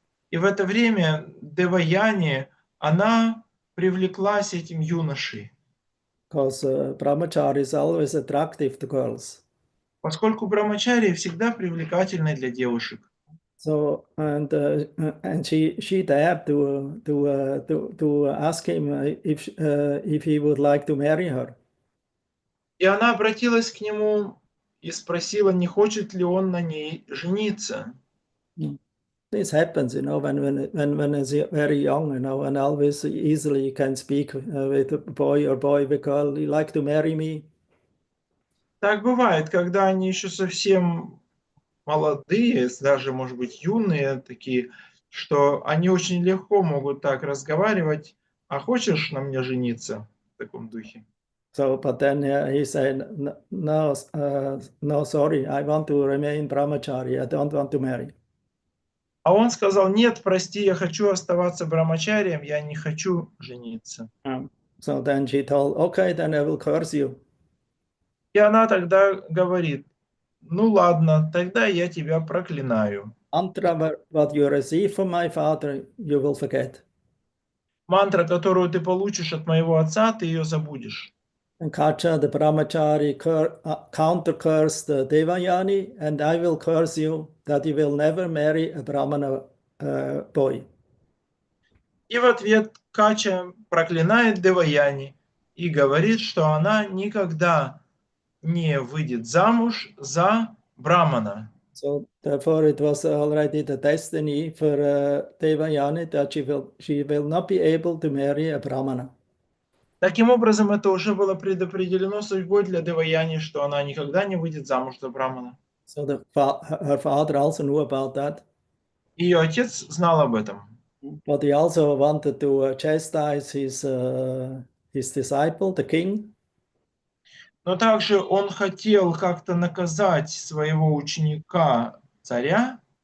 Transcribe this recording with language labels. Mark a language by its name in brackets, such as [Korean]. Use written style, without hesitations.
[Russian] И в это время Деваяни, она привлеклась этим юношей. [English] Because brahmachari is always attractive to girls. [Russian] Поскольку брамачари всегда привлекательны для девушек. [English] So and she dared to ask him if he would like to marry her. [Russian] И она обратилась к нему и спросила, не хочет ли он на ней жениться. [English] This happens, when he's very young, and always easily can speak with a boy or boy with girl. You like to marry me? [Russian] Так бывает, когда они еще совсем молодые, даже, может быть, юные, такие что они очень легко могут так разговаривать. А хочешь на мне жениться? В таком духе. [English] So, but then he said, no, no, sorry, I want to remain brahmachari. I don't want to marry. [Russian] А он сказал: нет, прости, я хочу оставаться брамачарием, я не хочу жениться. [English] So then she told, okay, then I will curse you. [Russian] И она тогда говорит: ну ладно, тогда я тебя проклинаю. [English] Mantra, what you receive from my father, you will forget. [Russian] Мантра, которую ты получишь от моего отца, ты ее забудешь. [English] And Kacha, the brahmachari, counter cursed the Devayani, and I will curse you that you will never marry a brahmana boy. [Russian] И в ответ Кача проклинает Деваяни и говорит, что она никогда не выйдет замуж за брамана. [English] So therefore it was already the destiny for Devayani that she will not be able to marry a brahmana. [Russian] Таким образом, это уже было предопределено судьбой для Деваяни, что она никогда не выйдет замуж за брамана. [English] So her father also knew about that. [Russian] Ее отец знал об этом. [English] But he also wanted to chastise his disciple, the king. [Russian] Но также он хотел как-то наказать своего ученика, царя,